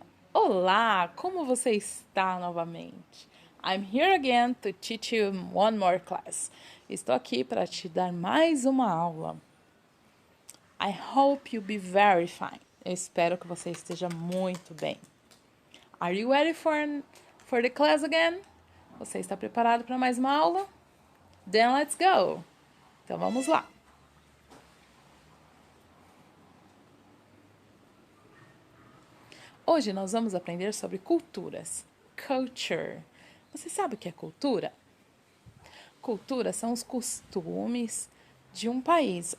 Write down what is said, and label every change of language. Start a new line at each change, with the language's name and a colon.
Portuguese: Olá, como você está novamente?
English: I'm here again to teach you one more class.
Portuguese: Estou aqui para te dar mais uma aula.
English: I hope you be very fine.
Portuguese: Eu espero que você esteja muito bem.
English: Are you ready for the class again?
Portuguese: Você está preparado para mais uma aula?
English: Then let's go.
Portuguese: Então vamos lá. Hoje nós vamos aprender sobre culturas. Culture. Você sabe o que é cultura? Cultura são os costumes de um país.